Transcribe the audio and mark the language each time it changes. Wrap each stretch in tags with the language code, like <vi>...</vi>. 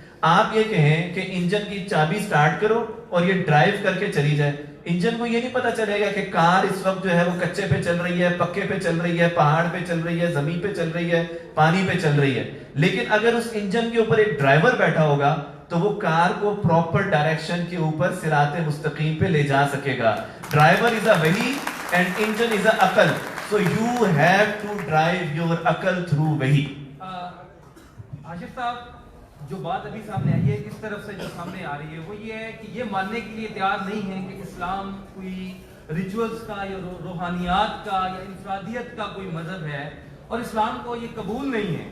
<ur>آپ یہ کہیں کہ انجن کی چابی سٹارٹ کرو اور یہ ڈرائیو کر کے چلی جائے, انجن کو یہ نہیں پتا چلے گا کہ کار اس وقت جو ہے وہ کچے پہ چل رہی ہے, پکے پہ چل رہی ہے, پہاڑ پہ چل رہی ہے, زمین پہ چل رہی ہے, پانی پہ چل رہی ہے. لیکن اگر اس انجن کے اوپر ایک ڈرائیور بیٹھا ہوگا تو وہ کار کو پراپر ڈائریکشن کے اوپر صراط مستقیم پہ لے جا سکے گا.</ur> <en>Driver is a وہی and engine is a عقل. So you have to drive your عقل through وہی.</en> <ur>آصف صاحب, جو بات ابھی سامنے آئی ہے اس طرف سے جو سامنے آ رہی ہے وہ یہ ہے کہ یہ ماننے کے لیے تیار نہیں ہے کہ اسلام کوئی ریچولز کا یا روحانیات کا یا انفرادیت کا کوئی مذہب ہے, اور اسلام کو یہ قبول نہیں ہے.</ur>